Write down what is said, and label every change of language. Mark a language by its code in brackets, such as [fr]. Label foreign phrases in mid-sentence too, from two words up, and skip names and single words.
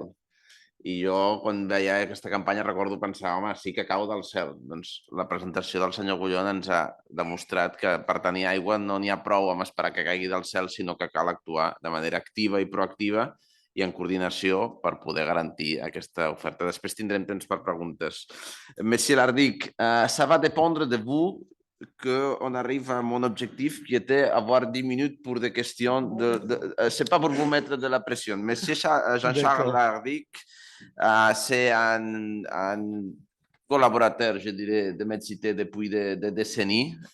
[ca] I jo, quan veia aquesta campanya, recordo pensar, home, sí que cau del cel. Doncs la presentació del senyor Gullón ens ha demostrat que per tenir aigua no n'hi ha prou amb esperar que caigui del cel, sinó que cal actuar de manera activa i proactiva i en coordinació per poder garantir aquesta oferta. Després tindrem temps per preguntes. [fr] Monsieur Lardic, ça va dépendre de vous qu'on arrive à mon objectif qui était avoir 10 minutes pour des questions. C'est pas pour vous mettre de la pression. Monsieur Jean-Charles Lardic, c'est un collaborateur, je dirais, de MedCities depuis des décennies.